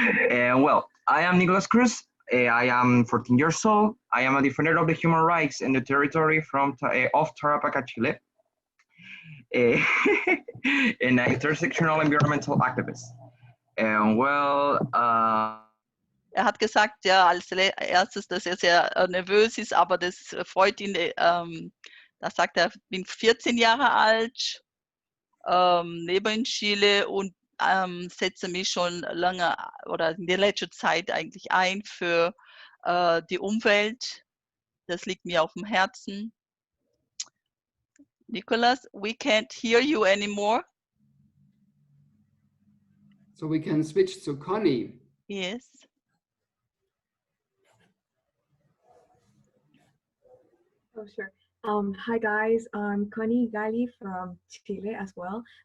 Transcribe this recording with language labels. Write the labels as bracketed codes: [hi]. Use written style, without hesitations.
[en] And well, I am Nicolas Cruz. I am 14 years old. I am a defender of the human rights in the territory of Tarapacá, Chile. And an intersectional environmental activist. And well, [de] Er hat gesagt, ja, als erstes, dass er sehr nervös ist, aber das freut ihn. Da sagt er, ich bin 14 Jahre alt, lebe in Chile und setze mich schon lange oder in der letzten Zeit eigentlich ein für die Umwelt. Das liegt mir auf dem Herzen. [en] Nicolas, we can't hear you anymore. So we can switch to Conny. Yes. Oh, sure. Hi guys, I'm Connie Gali from Chile as well.